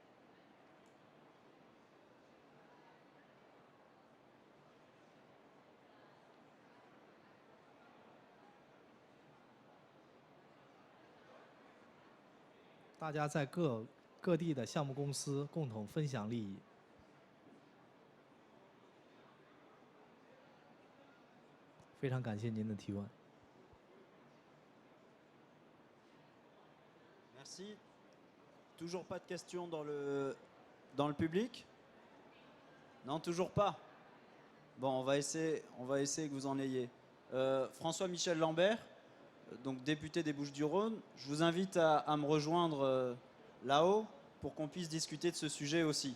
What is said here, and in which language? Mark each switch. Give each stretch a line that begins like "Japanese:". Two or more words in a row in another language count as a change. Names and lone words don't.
Chinese: 大家在各地的项目公司共同分享利益。非常感谢您的提问。
French: Merci. Toujours pas de questions dans le public? Non, toujours pas. Bon, on va essayer que vous en ayez. François-Michel Lambert, donc député des Bouches-du-Rhône, je vous invite à me rejoindre là-haut pour qu'on puisse discuter de ce sujet aussi.